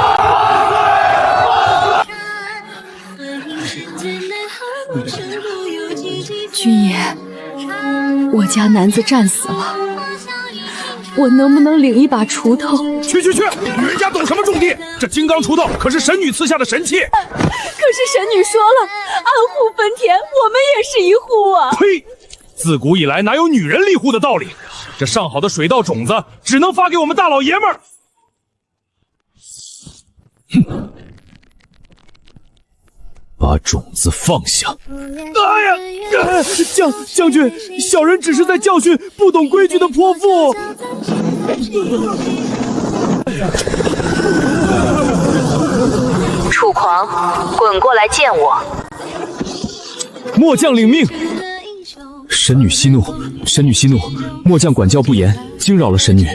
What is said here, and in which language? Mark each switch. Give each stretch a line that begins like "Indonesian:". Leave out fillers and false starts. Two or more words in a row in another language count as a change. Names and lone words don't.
Chinese: 軍爺，我家男子戰死了，我能不能領一把鋤頭？去！女人家懂什麼種地？這金剛鋤頭可是神女賜下的神器。可是神女說了，安戶分田，我們也是一戶啊！呸！自古以來哪有女人立戶的道理？這上好的水稻種子只能發給我們大老爺們兒。哼！把種子放下！哎呀，将軍，小人只是在教訓不懂規矩的潑婦。楚狂，滾過來見我！末將領命。神女息怒，神女息怒，末将管教不严，驚擾了神女。